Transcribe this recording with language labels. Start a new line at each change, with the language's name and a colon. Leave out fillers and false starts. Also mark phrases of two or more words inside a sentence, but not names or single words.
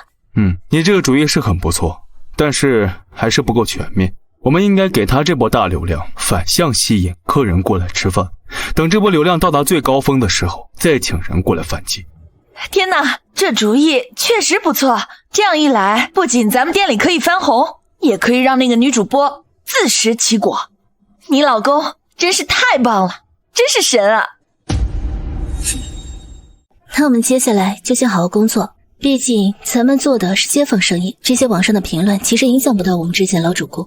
Chinese: 你這個主意是很不錯，但是還是不夠全面。我們應該給他這波大流量，反向吸引客人過來吃飯，等這波流量到達最高峰的時候，再請人過來反擊。天哪，這主意確實不錯。這樣一來，不僅咱們店裡可以翻紅，也可以讓那個女主播自食其果。你老公真是太棒了，真是神啊！那我們接下來就先好好工作，畢竟咱們做的是街坊生意，這些網上的評論其實影響不到我們之前老主顧。